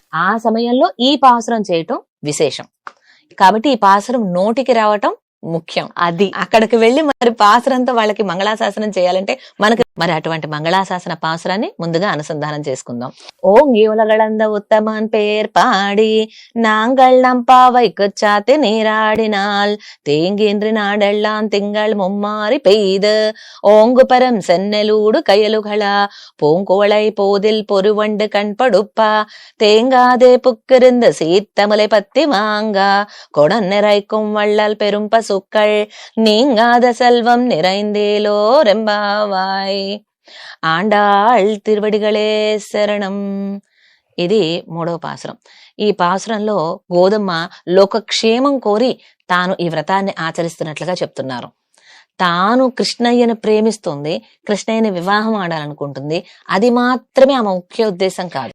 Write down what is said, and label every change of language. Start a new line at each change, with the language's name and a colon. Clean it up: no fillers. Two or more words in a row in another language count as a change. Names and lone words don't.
Telugu: ఆ సమయంలో ఈ పాసురం చేయటం విశేషం. కాబట్టి ఈ పాసురం నోటికి రావటం ముఖ్యం. అది అక్కడికి వెళ్లి మరి పాసురంతో వాళ్ళకి మంగళాశాసనం చేయాలంటే మనకి మరి అటువంటి మంగళాశాసన పాసురాన్ని ముందుగా అనుసంధానం చేసుకుందాం.
Tamil: ஓங்கி உலகளந்த உத்தமன் பேர் பாடி நாங்கள் நம் பாவைக்கு சாத்து நீராடினால் தேங்கின்றி நாடெல்லாம் திங்கள் மும்மாறி பெய்து ஓங்கு பரம் சென்னலூடு கயலுகளா பூங்குவளை போதில் பொறுவண்டு கண்படுப்பா தேங்காதே புக்கிருந்த சீத்தமுலை பத்தி வாங்கா கொடன் நிறைக்கும் வள்ளல் பெரும் பசுக்கள் நீங்காத செல்வம் நிறைந்தேலோ ரெம்பாவாய். ஆண்டாள் திருவடிகளே சரணம்.
Telugu: ఇది 3వ పాసురం. ఈ పాసురంలో గోదమ్మ లోకక్షేమం కోరి తాను ఈ వ్రతాన్ని ఆచరిస్తున్నట్లుగా చెప్తున్నారు. తాను కృష్ణయ్యను ప్రేమిస్తుంది, కృష్ణయ్యని వివాహం ఆడాలనుకుంటుంది. అది మాత్రమే ఆమె ముఖ్య ఉద్దేశం కాదు.